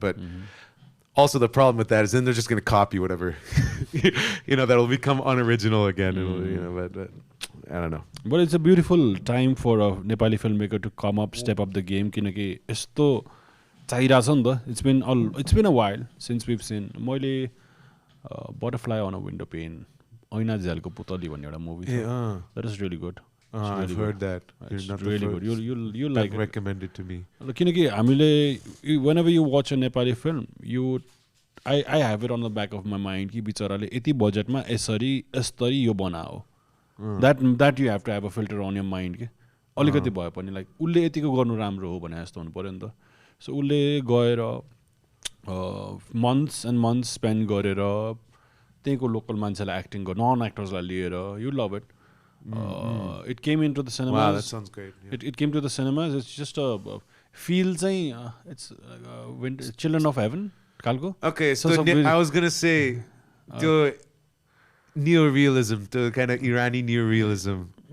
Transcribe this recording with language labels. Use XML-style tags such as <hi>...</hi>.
<en>But also the problem with that is then they're just going to copy whatever, that'll become unoriginal again. But I don't know. But it's a beautiful time for a Nepali filmmaker to come up, step up the game.</en> <ne>किनकि यस्तो चाहिरहेछ नि त.</ne> <en>It's been a while since we've seen.</en> <ne>मैले Butterfly on a Window Pane, ऐना झ्यालको पुतली भन्ने एउटा movie छ.</ne> <en>That is really good. I've heard that. It's really good. You'll like it. Recommend it to me.</en> <ne>किनकि हामीले</ne> <en>whenever you watch a Nepali film, I have it on the back of my mind</en> <ne>कि बिचराले यति बजेटमा यसरी यो बनाओ.</ne> <en>That you have to have a filter on your mind</en> <ne>के अलिकति भए पनि लाइक उसले यतिको गर्नु राम्रो हो भने जस्तो हुनु पर्यो नि त. सो उसले गएर months and months spend गरेर त्यहीको लोकल मान्छेलाई एक्टिङ गर्नु, नन एक्टर्सलाई लिएर,</ne> <en>you love it. It came into the cinemas. Wow, that sounds great. Yeah. It came to the cinemas. It's just a feel चाहिँ it's Children of Heaven खालको. Okay, so I was gonna say the neorealism, the kind of Irani neorealism.</en>